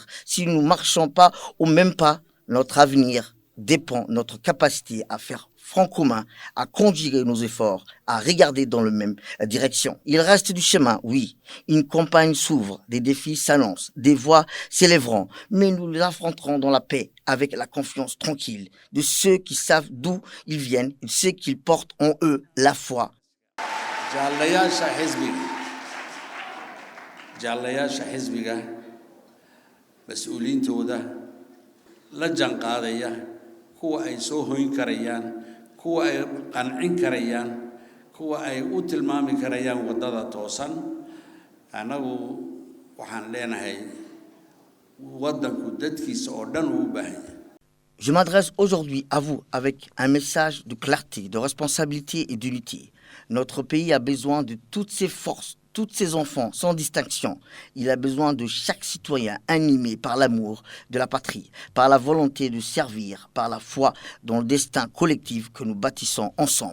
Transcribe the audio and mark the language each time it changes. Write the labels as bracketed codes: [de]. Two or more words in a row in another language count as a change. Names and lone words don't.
[fr] Si nous ne marchons pas au même pas, notre avenir dépend de notre capacité à faire front commun, à conjuguer nos efforts, à regarder dans la même direction. Il reste du chemin, oui. Une campagne s'ouvre, des défis s'annoncent, des voix s'élèveront, mais nous les affronterons dans la paix, avec la confiance tranquille de ceux qui savent d'où ils viennent, de ceux qui portent en eux la foi. [so] jaallayaasha xisbiga mas-uuliyiintooda la janqaadaya kuwa ay soo hoyn karayaan kuwa ay qancin karayaan kuwa ay u tilmaami karayaan wadada toosan anagu waxaan leenahay wadanku dadkiisa oo dhan uu baahan yahay. [fr] Je m'adresse aujourd'hui à vous avec un message de clarté, de responsabilité et d'unité. Notre pays a besoin de toutes ses forces, tous ses enfants, sans distinction. Il a besoin de chaque citoyen animé par l'amour de la patrie, par la volonté de servir, par la foi dans le destin collectif que nous bâtissons ensemble.